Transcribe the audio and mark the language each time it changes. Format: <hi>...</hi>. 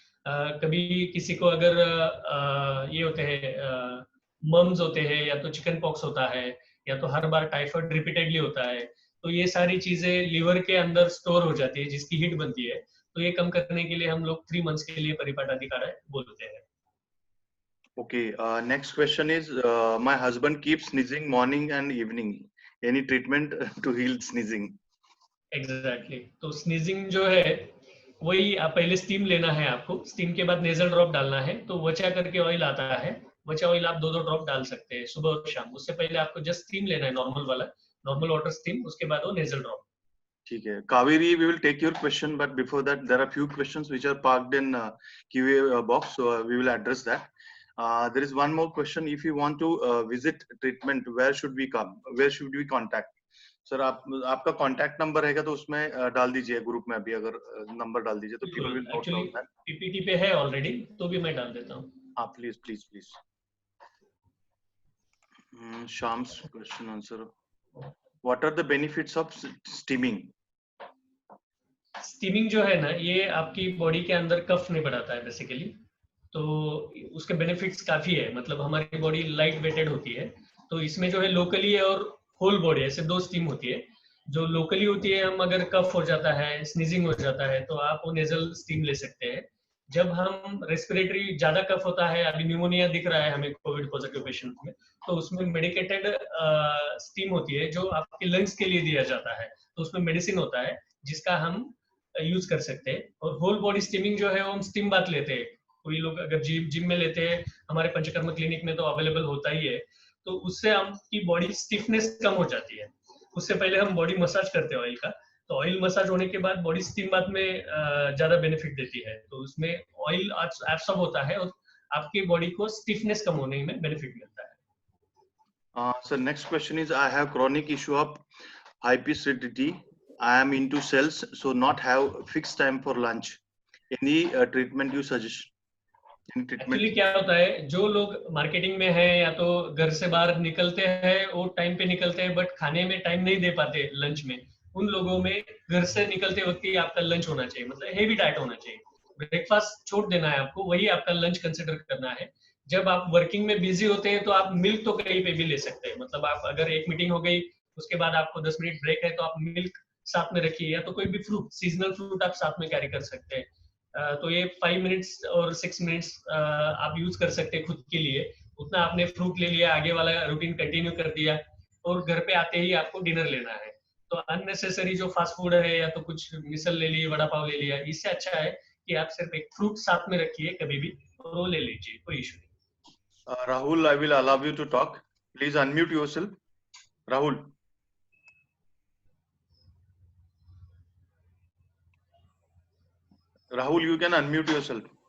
<hi>कभी किसी को अगर ये होते हैं मम्स होते हैं या तो चिकन पॉक्स होता है या तो हर बार टाइफाइड रिपीटेडली होता है, तो ये सारी चीजें लीवर के अंदर स्टोर हो जाती है जिसकी हीट बनती है, तो ये कम करने के लिए हम लोग 3 मंथ्स के लिए परिपाटी काढ़ा बोलते हैं।</hi> <en>Okay, next question is my husband keeps sneezing morning and evening. Any treatment to heal sneezing? Exactly.</en> <hi>तो स्नीजिंग जो है वही आप पहले स्टीम लेना है आपको, स्टीम के बाद नेजल ड्रॉप डालना है, तो वचा करके ऑयल आता है, वचा ऑयल आप 2-2 ड्रॉप डाल सकते हैं सुबह और शाम। उससे पहले आपको जस्ट स्टीम लेना है, नॉर्मल वाला, नॉर्मल वाटर स्टीम, उसके बाद वो नेजल ड्रॉप। ठीक है,</hi> <en>Kaveri, we will take your question, but before that there are few questions which are parked in QA box, so we will address that. There is one more question. If you want to visit treatment, where should we come? Where should we contact?</en> <hi>Sir आपका contact number रहेगा तो उसमें डाल दीजिए, group में अभी अगर number डाल दीजिए तो</hi> <en>people will note down that.</en> <hi>PPT पे है ऑलरेडी, तो भी मैं डाल देता हूँ। हाँ, please.</hi> <en>Sham's question answer. What are the benefits of steaming?</en> <hi>Steaming जो है ना, ये आपकी बॉडी के अंदर कफ नहीं बढ़ाता है बेसिकली, तो उसके बेनिफिट्स काफी है, मतलब हमारी बॉडी लाइट वेटेड होती है। तो इसमें जो है लोकली और होल बॉडी ऐसे 2 स्टीम होती है। जो लोकली होती है, हम अगर कफ हो जाता है, स्नीजिंग हो जाता है, तो आप वो नेजल स्टीम ले सकते हैं। जब हम रेस्पिरेटरी ज्यादा कफ होता है, अभी न्यूमोनिया दिख रहा है हमें कोविड पॉजिटिव पेशेंट में, तो उसमें मेडिकेटेड स्टीम होती है जो आपके लंग्स के लिए दिया जाता है। तो उसमें मेडिसिन होता है जिसका हम यूज कर सकते हैं। और होल बॉडी स्टीमिंग जो है वो हम स्टीम बाथ लेते हैं। कोई लोग अगर जिम में लेते हैं, हमारे पंचकर्म क्लिनिक में तो अवेलेबल होता ही है। तो उससे आपकी बॉडी स्टिफनेस कम हो जाती है। उससे पहले हम बॉडी मसाज करते हैं ऑयल का, तो ऑयल मसाज होने के बाद बॉडी स्टीम बाथ में ज्यादा बेनिफिट देती है। तो उसमें ऑयल एब्सॉर्ब होता है और आपकी बॉडी को स्टिफनेस कम होने में बेनिफिट मिलता है।</hi> <en>So next question is, I have chronic issue of hyperactivity. I am into cells, so not have fixed time for lunch. Any treatment you suggest? Any treatment?</en> <hi>Actually क्या होता है, जो लोग मार्केटिंग में है या तो घर से बाहर निकलते हैं, वो टाइम पे निकलते हैं बट खाने में टाइम नहीं दे पाते लंच में, उन लोगों में घर से निकलते वक्त ही आपका लंच होना चाहिए, मतलब हेवी डाइट होना चाहिए। ब्रेकफास्ट छोड़ देना है आपको, वही आपका लंच कंसिडर करना है। जब आप वर्किंग में बिजी होते हैं तो आप मिल्क तो कहीं पे भी ले सकते हैं, मतलब आप अगर एक मीटिंग हो गई उसके बाद आपको 10 मिनट ब्रेक है तो आप मिल्क साथ में रखिए, या तो कोई भी फ्रूट, सीजनल फ्रूट आप साथ में कैरी कर सकते हैं। तो ये 5 मिनट्स और 6 मिनट्स आप यूज कर सकते हैं खुद के लिए। उतना आपने फ्रूट ले लिया, आगे वाला रूटीन कंटिन्यू कर दिया, और घर पे आते ही आपको डिनर लेना है। तो अननेसेसरी जो फास्ट फूड है या तो कुछ मिसल ले लिए, वड़ा पाव ले लिया, इससे अच्छा है कि आप सिर्फ एक फ्रूट साथ में रखिए कभी भी, और वो ले लीजिए, कोई इशू नहीं।</hi> <en>Rahul, I will allow you to talk. Please unmute yourself. Rahul. Rahul, you can unmute yourself.</en>